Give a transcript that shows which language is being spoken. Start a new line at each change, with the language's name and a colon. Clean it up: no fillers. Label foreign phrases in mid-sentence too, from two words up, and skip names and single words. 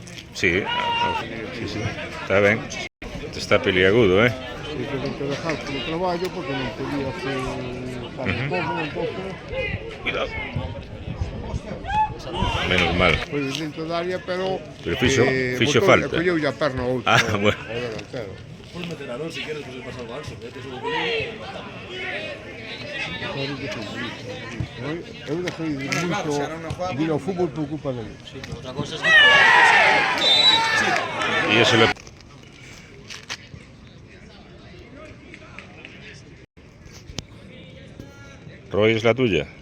Galician: Sí, sí, sí. Está ben. Está peliagudo, eh? E
Spanish: tengo que dejar
Galician: polo traballo porque non podía hacer... Cuidado. Menos mal. Foi dentro da área, pero fixo falta. Colleu a perna ao outro. Ah, bueno.
Spanish: Puedes meter a Alonso si quieres, pues le pasa algo a Alonso.
Galician: Eu dejei moito de ir ao fútbol por culpa dele.
Spanish: Sí, pero otra cosa es que Y eso le... Roy, es la tuya.